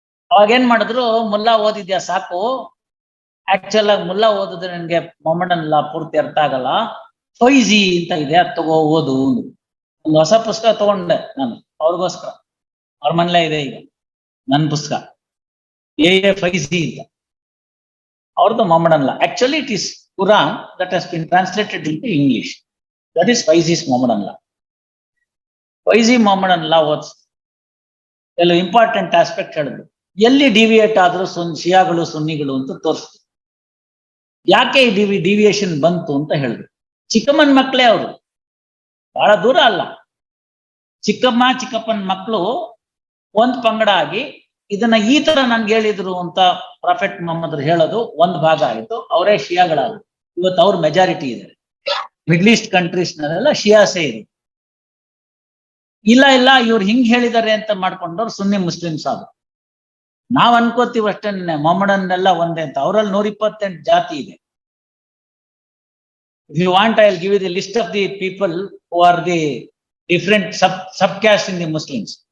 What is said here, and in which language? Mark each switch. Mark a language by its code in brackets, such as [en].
[kn] ಅವಾಗೇನ್ ಮಾಡಿದ್ರು, ಮುಲ್ಲಾ ಓದಿದ್ಯಾ ಸಾಕು, ಆಕ್ಚುಲ್ ಆಗಿ ಮುಲ್ಲಾ ಓದಿದ್ರೆ ನನ್ಗೆ ಮೊಹಮ್ಮಡನ್ ಲಾ ಪೂರ್ತಿ ಅರ್ಥ ಆಗಲ್ಲ, ಫೈಜಿ ಅಂತ ಇದೆ, ಅದು ತಗೋ ಓದು. ಒಂದು ಹೊಸ ಪುಸ್ತಕ ತಗೊಂಡೆ ನಾನು ಅವ್ರಿಗೋಸ್ಕರ. ಅವ್ರ ಮನೇಲೇ ಇದೆ ಈಗ ನನ್ನ ಪುಸ್ತಕ, AA ಫೈಜಿ ಅಂತ. ಅವ್ರದ್ದು [en] Mohammedan law. Actually it is Quran that has been translated into English. That is Fyzee's Mohammedan law. [kn] ಫೈಝಿ ಮೊಹಮ್ಮಡನ್ ಲಾ ಓದ್ಸ್ ಕೆಲವು ಇಂಪಾರ್ಟೆಂಟ್ ಆಸ್ಪೆಕ್ಟ್ ಹೇಳಿದ್ರು. ಎಲ್ಲಿ ಡಿವಿಯೇಟ್ ಆದ್ರೂ ಶಿಯಾಗಳು ಸುನ್ನಿಗಳು ಅಂತ ತೋರಿಸ್ತು. ಯಾಕೆ ಈ ಡಿವಿಯೇಷನ್ ಬಂತು ಅಂತ ಹೇಳಿದ್ರು. ಚಿಕ್ಕಮ್ಮನ ಮಕ್ಕಳೇ ಅವರು, ಬಹಳ ದೂರ ಅಲ್ಲ. ಚಿಕ್ಕಮ್ಮ ಚಿಕ್ಕಪ್ಪನ ಮಕ್ಕಳು ಒಂದ್ ಪಂಗಡ ಆಗಿ ಇದನ್ನ ಈ ತರ ನನ್ಗೆ ಹೇಳಿದ್ರು ಅಂತ ಪ್ರಾಫೆಟ್ ಮೊಹಮ್ಮದ್ ಹೇಳೋದು ಒಂದ್ ಭಾಗ ಆಯ್ತು. ಅವರೇ ಶಿಯಾಗಳಾದ್ರು. ಇವತ್ತು ಅವ್ರ ಮೆಜಾರಿಟಿ ಇದೆ. ಮಿಡ್ಲ್ ಈಸ್ಟ್ ಕಂಟ್ರೀಸ್ ನಲ್ಲೆಲ್ಲ ಶಿಯಾಸೇ ಇದೆ. ಇಲ್ಲ ಇವ್ರು ಹಿಂಗ್ ಹೇಳಿದ್ದಾರೆ ಅಂತ ಮಾಡ್ಕೊಂಡವ್ರು ಸುನ್ನಿ ಮುಸ್ಲಿಮ್ಸ್ ಆದ್ರು. ನಾವ್ ಅನ್ಕೋತೀವಿ ಅಷ್ಟೇ ಮೊಹಮ್ಮಡನ್ನೆಲ್ಲ ಒಂದೇ ಅಂತ. ಅವರಲ್ಲಿ 128 ಜಾತಿ ಇದೆ. [en] If you want, I will give you the list of the people who are the different subcaste in the Muslims.